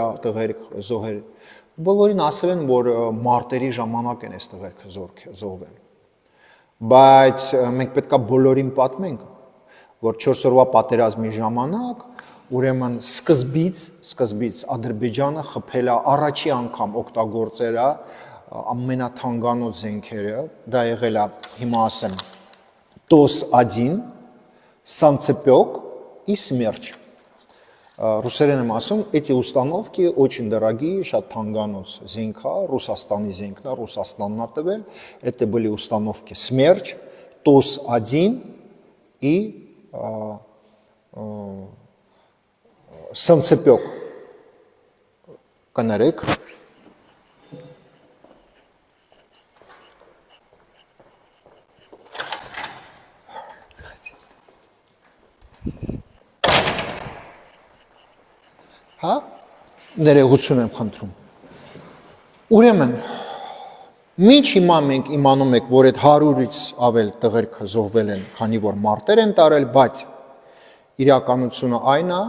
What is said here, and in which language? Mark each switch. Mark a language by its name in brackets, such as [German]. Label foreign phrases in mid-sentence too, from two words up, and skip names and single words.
[Armenian] տղերք զոհեր։ Բոլորին ասել են, որ մարտերի ժամանակ են այս տղերքը զոհվել։ Բայց մենք պետք է բոլորին պատմենք, որ 4 օրվա պատերազմի ժամանակ ուրեմն սկզբից Ադրբեջանը խփել է առաջի անգամ օգտագործել է ամենաթանկանոց զենքերը, դա եղել է, հիմա ասեմ, [Russian] ТОС-1, Санцепёк и Смерч. [Armenian] Русերեն եմ ասում, [Russian] эти установки очень дорогие, [Armenian] շատ թանկանոց զենք է, Ռուսաստանի զենքն է, Ռուսաստանն է տվել, [Russian] это были установки Смерч, ТОС-1 и Санцепёк. [Armenian] Կներեք։ Ներողություն եմ խնդրում։ Ուրեմն, մինչ հիմա մենք իմանում ենք, որ այդ 100-ից ավել տղերքը զոհվել են, քանի որ մարտեր են տարել, բայց իրականությունը այն է,